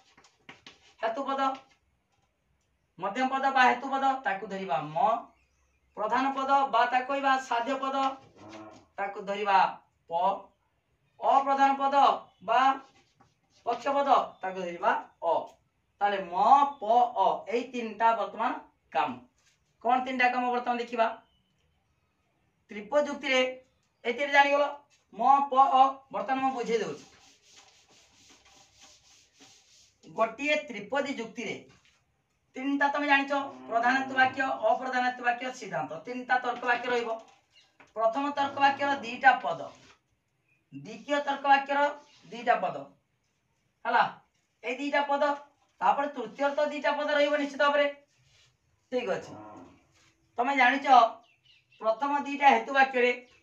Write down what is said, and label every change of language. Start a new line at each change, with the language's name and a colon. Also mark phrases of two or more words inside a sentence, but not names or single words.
Odia: ମଧ୍ୟମ ପଦ ବା ହେତୁ ପଦ ତାକୁ ଧରିବା ମ ପ୍ରଧାନ ପଦ ବା ତା କହିବା ସାଧ୍ୟ ପଦ ତାକୁ ଧରିବା ପ ଅପ୍ରଧାନ ପଦ ବା ପକ୍ଷ ପଦ ତାକୁ ଧରିବା ଅ ତାହାଲେ ମ ପ ଅ ଏ ତିନିଟା ବର୍ତ୍ତମାନ କାମ କେଉଁ ତିନିଟା କାମ ବର୍ତ୍ତମାନ ଦେଖିବା ତ୍ରିପଦ ଯୁକ୍ତି ରେ ଏତିକି ଜାଣି ଗଲ ମ ପ ଅ ବର୍ତ୍ତମାନ ମ ବୁଝେ ଦେଉ ଗୋଟିଏ ତ୍ରିପଦୀ ଯୁକ୍ତି ରେ ତିନିଟା ତୁମେ ଜାଣିଛ ପ୍ରଧାନତ୍ୱ ବାକ୍ୟ ଅପ୍ରଧାନତ୍ୱ ବାକ୍ୟ ସିଦ୍ଧାନ୍ତ ତିନିଟା ତର୍କ ବାକ୍ୟ ରହିବ ପ୍ରଥମ ତର୍କ ବାକ୍ୟ ର ଦୁଇଟା ପଦ ଦ୍ୱିତୀୟ ତର୍କ ବାକ୍ୟ ର ଦୁଇଟା ପଦ ହେଲା ଏ ଦୁଇଟା ପଦ ତାପରେ ତୃତୀୟ ତ ଦୁଇଟା ପଦ ରହିବ ନିଶ୍ଚିତ ଭାବରେ ଠିକ ଅଛି ତୁମେ ଜାଣିଛ ପ୍ରଥମ ଦୁଇଟା ହେତୁ ବାକ୍ୟ ରେ